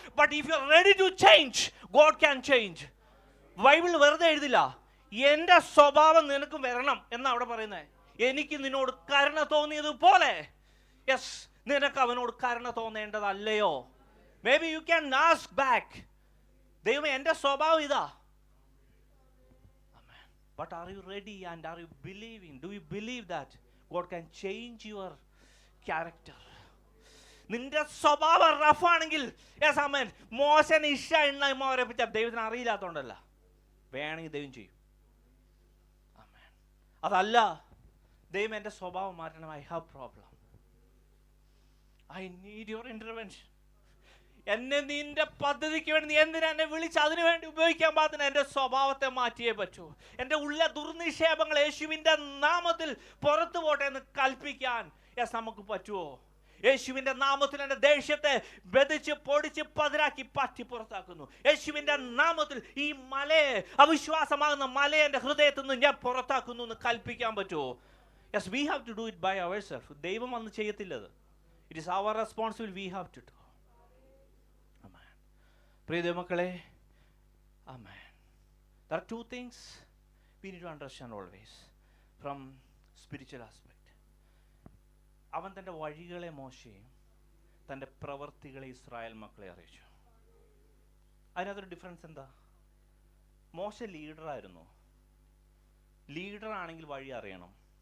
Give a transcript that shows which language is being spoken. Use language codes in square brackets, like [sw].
[en] But if you are ready to change, God can change. [ml] Bible വെറുതെ എഴുതില്ല എന്റെ സ്വഭാവം നിനക്കും വരണം എന്നാ അവിടെ പറയുന്നത്. എനിക്ക് നിന്നോട് കരുണ തോന്നിയതുപോലെ, യെസ്, നിനക്ക് അവനോട് കരുണ തോന്നേണ്ടതല്ലയോ? [en] maybe you can ask back, [ml] ദൈവമേ എൻ്റെ സ്വഭാവം ഇതാ. [en] But are you ready and are you believing? Do you believe that God can change your character? [ml] നിന്റെ സ്വഭാവം റഫാണെങ്കിൽ, യെസ് ആമേൻ, മോശനെ ഇഷ എണ്ണ മോരപ്പിച്ച ദൈവത്തിന് അറിയില്ലാത്തോണ്ടല്ല, വേണമെങ്കിൽ ദൈവം ചെയ്യും. ആമേൻ. അതല്ല, ദൈവം എൻ്റെ സ്വഭാവം മാറ്റണം. [en] I have problem, I need your intervention. [ml] എന്നെ നിന്റെ പദ്ധതിക്ക് വേണ്ടി നീ എന്തിനാ എന്നെ വിളിച്ച് അതിനു വേണ്ടി ഉപയോഗിക്കാൻ പാകത്തിന് എൻ്റെ സ്വഭാവത്തെ മാറ്റിയേ പറ്റൂ. എൻ്റെ ഉള്ള ദുർനിക്ഷേപങ്ങൾ യേശുവിൻ്റെ നാമത്തിൽ പുറത്തു പോട്ടെ എന്ന് കൽപ്പിക്കാൻ യെസ് നമുക്ക് പറ്റുമോ? യേശുവിൻ്റെ നാമത്തിൽ എൻ്റെ ദേഷ്യത്തെ ബെതിച്ച് പൊടിച്ച് പതിരാക്കി പറ്റി പുറത്താക്കുന്നു. യേശുവിൻ്റെ നാമത്തിൽ ഈ മലയെ, അവിശ്വാസമാകുന്ന മലയെ എൻ്റെ ഹൃദയത്തിൽ നിന്ന് ഞാൻ പുറത്താക്കുന്നു എന്ന് കൽപ്പിക്കാൻ പറ്റുമോ? [en] Yes, we have to do it by ourself. [ml] ദൈവം വന്ന് ചെയ്യത്തില്ലത്. [en] It is our responsibility. We have to do. [ml] പ്രിയ ദൈവമക്കളെ, ആമേൻ. [en] There are two things we need to understand always from spiritual aspect. [ml] അവൻ തൻ്റെ വഴികളെ മോശയും തൻ്റെ പ്രവർത്തികളെ ഇസ്രായേൽ മക്കളെ അറിയിച്ചു. അതിനകത്തൊരു ഡിഫറൻസ് എന്താ? മോശ ലീഡറായിരുന്നു. ലീഡറാണെങ്കിൽ വഴി അറിയണം.